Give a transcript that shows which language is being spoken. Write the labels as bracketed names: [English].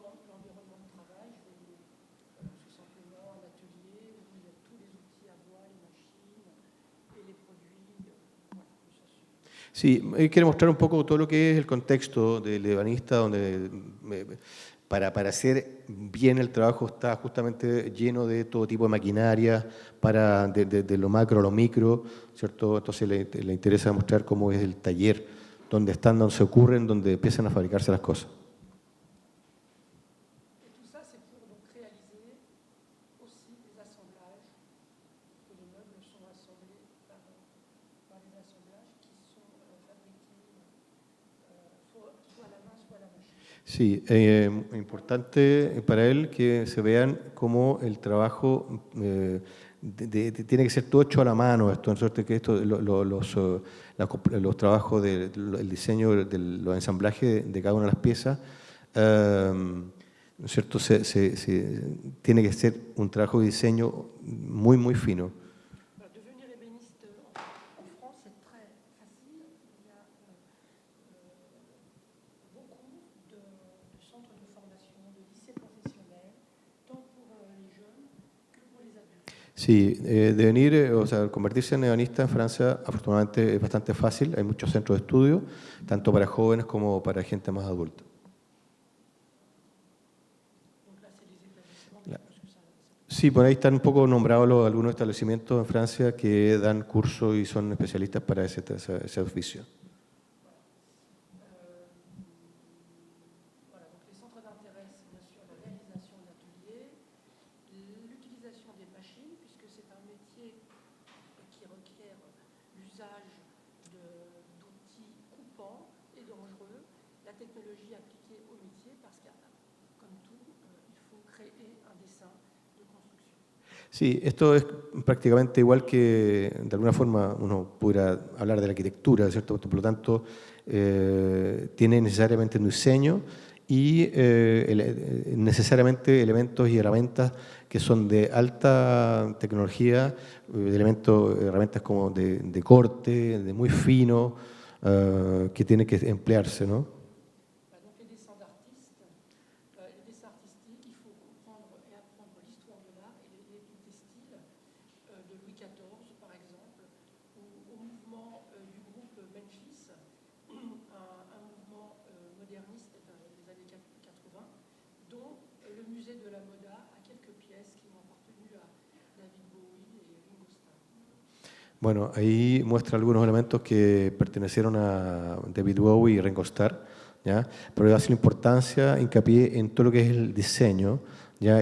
[French] l'environnement de travail, tout simplement un atelier où il y a tous les outils à bois, les machines et les produits. Voilà, ça suffit. [Spanish] Sí, quiero mostrar un poco todo lo que es el contexto del ebanista, donde para hacer bien el trabajo está justamente lleno de todo tipo de maquinaria, de lo macro a lo micro, ¿cierto? Entonces le interesa mostrar cómo es el taller, donde se ocurren, donde empiezan a fabricarse las cosas. [French] Et tout ça, c'est pour donc réaliser aussi des assemblages, que les meubles sont assemblés par des assemblages qui sont fabriqués soit à la main, soit à la machine. [Spanish] Sí, importante para él que se vean cómo el trabajo tiene que ser todo hecho a la mano esto, en suerte que esto, los trabajos el diseño, los ensamblajes de cada una de las piezas, ¿no es cierto? Tiene que ser un trabajo de diseño muy, muy fino. [French] Devenir ébéniste en France, c'est très facile. Il y a beaucoup de centres de formation, de lycées professionnels, tant pour les jeunes que pour les adultes. [Spanish] Sí, devenir, o sea, convertirse en ebanista en Francia afortunadamente es bastante fácil. Hay muchos centros de estudio, tanto para jóvenes como para gente más adulta. Sí, por ahí están un poco nombrados algunos establecimientos en Francia que dan cursos y son especialistas para ese oficio. [French] Voilà, donc les centres d'intérêt, c'est bien sûr la réalisation d'ateliers, l'utilisation des machines, puisque c'est un métier qui requiert l'usage d'outils coupants et dangereux, la technologie appliquée au métier, parce que, comme tout, il faut créer un dessin de construction. [Spanish] Sí, esto es prácticamente igual que, de alguna forma, uno pudiera hablar de la arquitectura, ¿cierto? Por lo tanto, tiene necesariamente un diseño y necesariamente elementos y herramientas que son de alta tecnología, herramientas como de corte, de muy fino, que tienen que emplearse, ¿no? [French] Donc les dessins d'artistes, les dessins artistiques, il faut comprendre et apprendre l'histoire de l'art et des styles de Louis XIV, par exemple, ou au mouvement du groupe Memphis, un mouvement moderniste des années 80, dont le musée de la Moda a quelques pièces qui ont appartenu à David Bowie et Ringo Starr. [Spanish] Bueno, ahí muestra algunos elementos que pertenecieron a David Bowie y Ringo Starr, ¿ya? Pero hace la importancia, hincapié en todo lo que es el diseño, ¿ya?